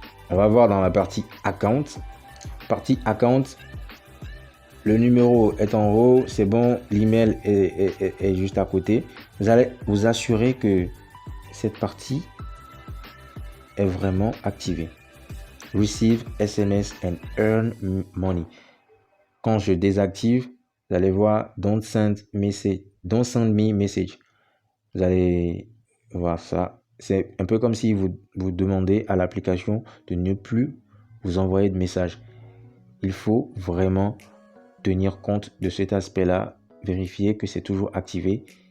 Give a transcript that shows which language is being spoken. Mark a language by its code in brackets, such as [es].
[fr] On va voir dans la partie account. Partie account, le numéro est en haut, c'est bon, l'email est juste à côté. Vous allez vous assurer que cette partie est vraiment activée. [en] Receive SMS and earn money. [fr] Quand je désactive, vous allez voir [en] don't send me message. [fr] Vous allez voir ça. C'est un peu comme si vous demandez à l'application de ne plus vous envoyer de messages. Il faut vraiment tenir compte de cet aspect-là, vérifier que c'est toujours activé.